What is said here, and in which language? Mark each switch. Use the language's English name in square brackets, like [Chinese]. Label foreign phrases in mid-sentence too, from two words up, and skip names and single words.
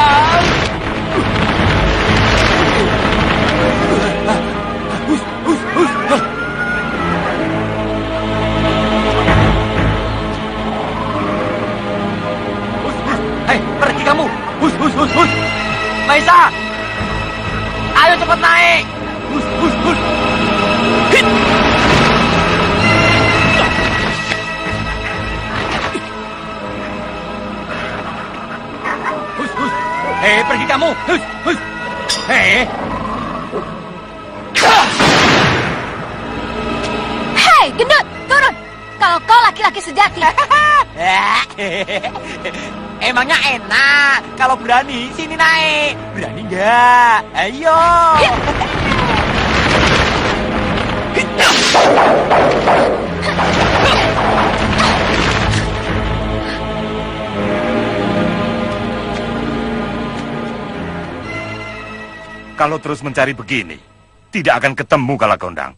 [Indonesian] Hei, pergi kamu. Hus, hus, hus, hus. Maisa. Ayo cepat naik. Hus, hus, hus. Hit. Hus, hus. Hei, pergi kamu. Hus, hus. Hei. Hei, gendut, turun. Kalau kau laki-laki sejati. Emangnya enak. Kalau berani, sini naik. Berani nggak? Ayo. Kalau terus mencari begini, tidak akan ketemu Kalagondang.